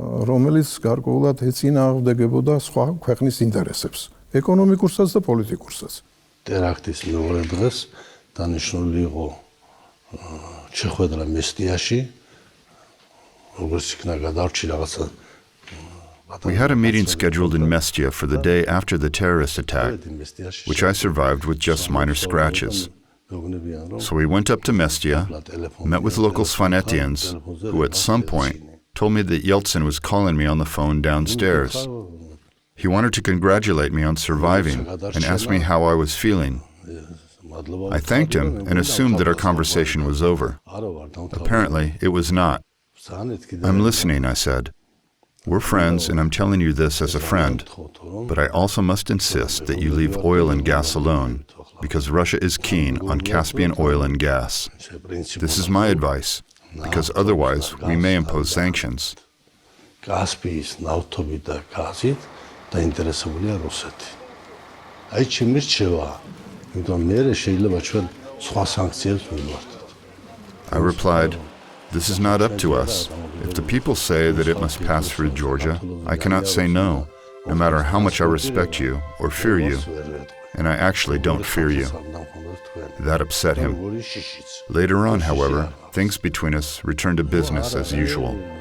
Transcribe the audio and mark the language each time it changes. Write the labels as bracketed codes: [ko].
[ka] რომელიც გარკვეულად ეწინააღმდეგებოდა სხვა ქვეყნის ინტერესებს, ეკონომიკურსაც და პოლიტიკურსაც. ტერაქტის მეორე დღეს დანიშნული იყო შეხვედრა მესტიაში, როგორც იქნა გადარჩი რაღაცა. [en] We had a meeting scheduled in Mestia for the day after the terrorist attack, which I survived with just minor scratches. So we went up to Mestia, met with local Svanetians, who at some point told me that Yeltsin was calling me on the phone downstairs. He wanted to congratulate me on surviving and asked me how I was feeling. I thanked him and assumed that our conversation was over. Apparently, it was not. "I'm listening," I said. "We're friends, and I'm telling you this as a friend. But I also must insist that you leave oil and gas alone, because Russia is keen on Caspian oil and gas. This is my advice, because otherwise we may impose sanctions." [ka] Caspian ნავთობით და გაზით დაინტერესებულია რუსეთი. აი ჩემი რჩევა, იმიტომ მე შეიძლება ჩვენ სხვა სანქციებს მივმართოთ. [en] I replied, This is not up to us. If the people say that it must pass through Georgia, I cannot say no, no matter how much I respect you or fear you. And I actually don't fear you. That upset him. Later on, however, things between us returned to business as usual.